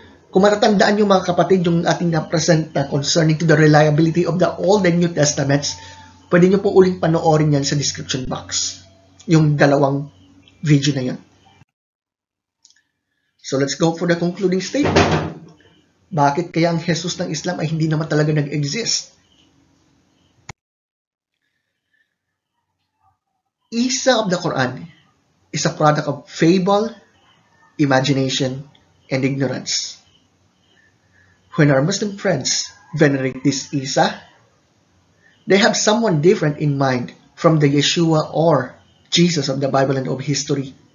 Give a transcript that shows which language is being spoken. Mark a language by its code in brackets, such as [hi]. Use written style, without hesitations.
[tl] Kung matatandaan nyo mga kapatid, yung ating na-present na [en] concerning to the reliability of the Old and New Testaments, [tl] pwede nyo po uling panoorin yan sa description box. Yung dalawang video na yan. [en] So let's go for the concluding statement. [tl] Bakit kaya ang Jesus ng Islam ay hindi naman talaga nag-exist? [en] Isa of the Quran is a product of fable, imagination, and ignorance. When our Muslim friends venerate this Isa, they have someone different in mind from the Yeshua or Jesus of the Bible and of history.